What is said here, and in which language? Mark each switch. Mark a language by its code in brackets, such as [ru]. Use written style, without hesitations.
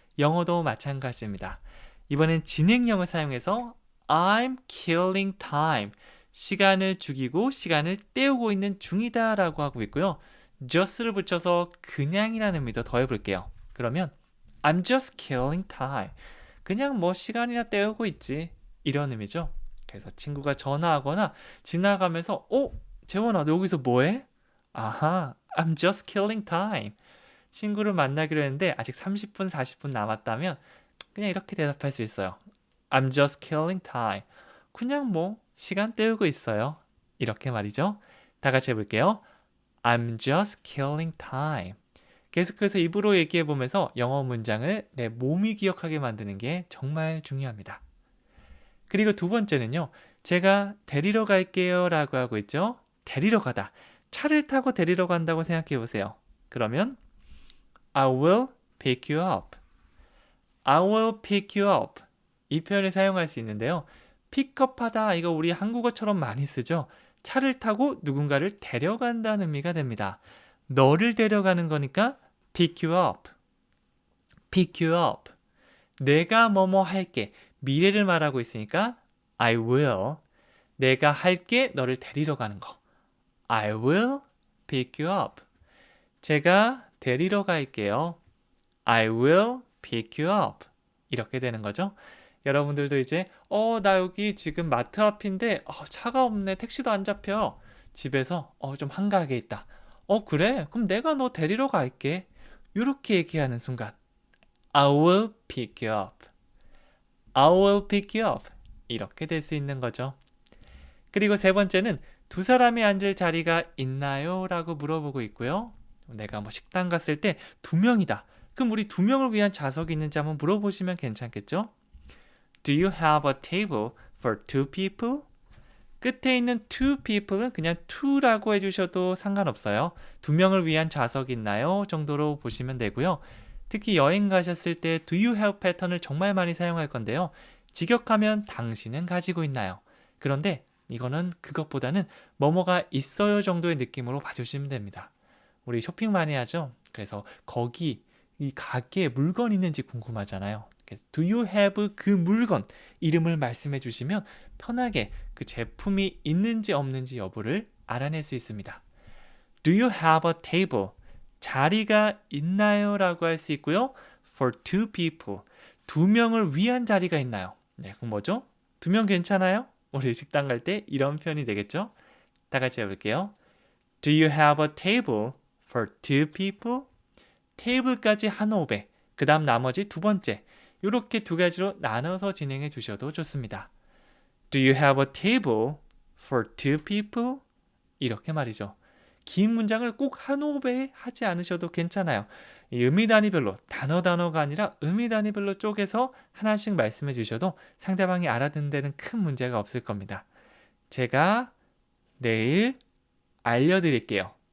[ko] 영어도 마찬가지입니다. 이번엔 진행형을 사용해서 [en] I'm killing time, [ko] 시간을 죽이고 시간을 때우고 있는 중이다 라고 하고 있고요. just를 붙여서 그냥이라는 의미도 더해볼게요. 그러면 [en] I'm just killing time, [ko] 그냥 뭐 시간이나 때우고 있지, 이런 의미죠. 그래서 친구가 전화하거나 지나가면서 재원아 너 여기서 뭐해? [en] 아하, I'm just killing time. [ko] 친구를 만나기로 했는데 아직 30분, 40분 남았다면 그냥 이렇게 대답할 수 있어요. [en] I'm just killing time. [ko] 그냥 뭐 시간 때우고 있어요. 이렇게 말이죠. 다 같이 해볼게요. [en] I'm just killing time. [ko] 계속해서 입으로 얘기해보면서 영어 문장을 내 몸이 기억하게 만드는 게 정말 중요합니다. 그리고 두 번째는요. 제가 데리러 갈게요 라고 하고 있죠. 데리러 가다. 차를 타고 데리러 간다고 생각해 보세요. [en] 그러면 I will pick you up. I will pick you up. [ko] 이 표현을 사용할 수 있는데요. 픽업하다, 이거 우리 한국어처럼 많이 쓰죠. 차를 타고 누군가를 데려간다는 의미가 됩니다. 너를 데려가는 거니까 [en] pick you up. pick you up. [ko] 내가 뭐뭐 할게. 미래를 말하고 있으니까 I will. 내가 할게, 너를 데리러 가는 거. [en] I will pick you up. [ko] 제가 데리러 갈게요. [en] I will pick you up. [ko] 이렇게 되는 거죠. 여러분들도 이제 나 여기 지금 마트 앞인데 차가 없네. 택시도 안 잡혀. 집에서 좀 한가하게 있다. 그래? 그럼 내가 너 데리러 갈게. 이렇게 얘기하는 순간 [en] I will pick you up. I will pick you up. [ko] 이렇게 될 수 있는 거죠. 그리고 세 번째는 두 사람이 앉을 자리가 있나요? 라고 물어보고 있고요. 내가 뭐 식당 갔을 때 두 명이다. 그럼 우리 두 명을 위한 좌석이 있는지 한번 물어보시면 괜찮겠죠? [en] Do you have a table for two people? [ko] 끝에 있는 two people은 그냥 two라고 해주셔도 상관없어요. 두 명을 위한 좌석이 있나요? 정도로 보시면 되고요. 특히 여행 가셨을 때 do you have 패턴을 정말 많이 사용할 건데요. 직역하면 당신은 가지고 있나요? 그런데 이거는 그것보다는 뭐뭐가 있어요 정도의 느낌으로 봐주시면 됩니다. 우리 쇼핑 많이 하죠? 그래서 거기 이 가게에 물건이 있는지 궁금하잖아요. 그래서 Do you have 그 물건 이름을 말씀해 주시면 편하게 그 제품이 있는지 없는지 여부를 알아낼 수 있습니다. [en] Do you have a table? [ko] 자리가 있나요? 라고 할 수 있고요. [en] For two people. [ko] 두 명을 위한 자리가 있나요? 네, 그럼 뭐죠? 두 명 괜찮아요? 우리 식당 갈 때 이런 표현이 되겠죠? 다 같이 해볼게요. [en] Do you have a table for two people? [ko] 테이블까지 한 호흡에 그 다음 나머지 두 번째 이렇게 두 가지로 나눠서 진행해 주셔도 좋습니다. [en] Do you have a table for two people? [ko] 이렇게 말이죠. 긴 문장을 꼭 한 호흡에 하지 않으셔도 괜찮아요. 이 의미 단위별로 단어가 아니라 의미 단위별로 쪼개서 하나씩 말씀해 주셔도 상대방이 알아듣는 데는 큰 문제가 없을 겁니다. 제가 내일 알려드릴게요.